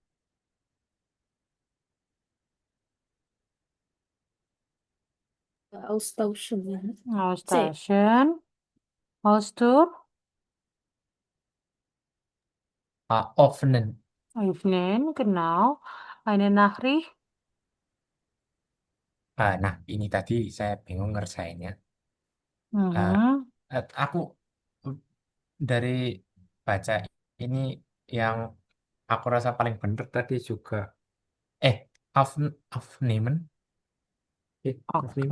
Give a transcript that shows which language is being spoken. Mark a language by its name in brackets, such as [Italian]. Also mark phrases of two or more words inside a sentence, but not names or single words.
[German] Austauschen. C. Austauschen, Haustur, Offenen. öffnen, genau. Eine Nachricht, [Indonesian] Nah, ini tadi saya bingung ngerjainnya. Ah, mhm. aku dari baca ini yang aku rasa paling bener tadi juga eh [German] auf, aufnehmen [Indonesian] Oke.